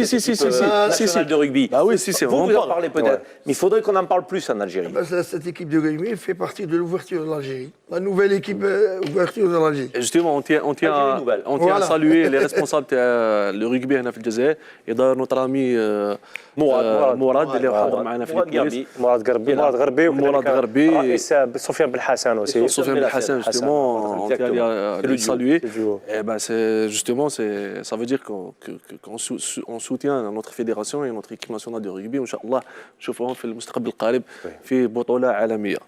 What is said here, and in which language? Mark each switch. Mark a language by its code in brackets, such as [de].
[fr] Nationale de rugby. Ah oui, si, c'est vraiment. Vous en parlez peut-être, mais il faudrait qu'on en parle plus en Algérie. Cette équipe de rugby fait partie de l'ouverture de l'Algérie. La nouvelle équipe ouverture de l'Algérie. Justement, on tient à saluer les responsables du rugby en Afrique. Et d'ailleurs, notre ami [ar] مراد اللي حاضر معنا في الكواليس. مراد غربي رئيس سفيان بن حسن aussi. [fr] Sofiane Ben Hassan, justement, on tient à le saluer. Et ben justement, ça veut dire qu'on soutient notre fédération et notre équipe nationale de rugby. [ar] Inch'Allah, نشوفوهم في المستقبل القريب في بطولة عالمية.